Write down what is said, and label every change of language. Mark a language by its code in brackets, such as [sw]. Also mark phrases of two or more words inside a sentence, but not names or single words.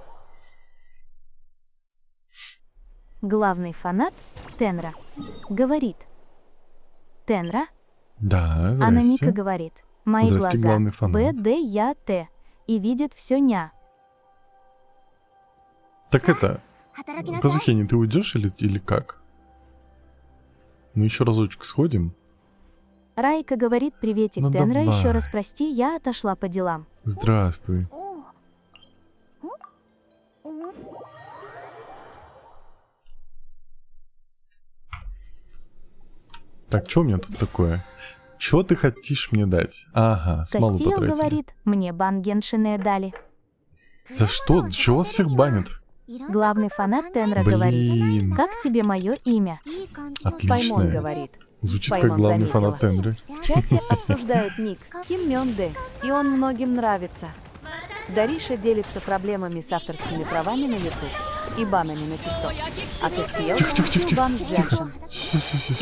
[ru] Главный фанат Тенра говорит. Тенра, Да, Анамика здрасте. говорит, мои Здрасте, глаза главный фанат. Б, Д, Я, Т и видят все ня. Так это, [ja] 働きなさい [ru] Казухени, ты уйдешь или как? Мы еще разочек сходим. Райка говорит, приветик, Ну Тенра, давай. еще раз прости, я отошла по делам. Здравствуй. [ja] おお [ru] Так, что у меня тут такое? Что ты хотишь мне дать? Ага, смолу Кастио потратили. говорит, мне бан Геншине дали. За что? Чего вас всех банят? Главный фанат Тенра говорит, Блин, как тебе мое имя? [ja] いい感じの [ru] Паймон отлично. говорит. Звучит Паймон как главный заметила. фанат Тенры. В чате обсуждают ник Ким Мён Дэ, и он многим нравится. Дариша делится проблемами с авторскими правами на YouTube и банами на TikTok. А Кастиел получил бан с Дженшин. Всё.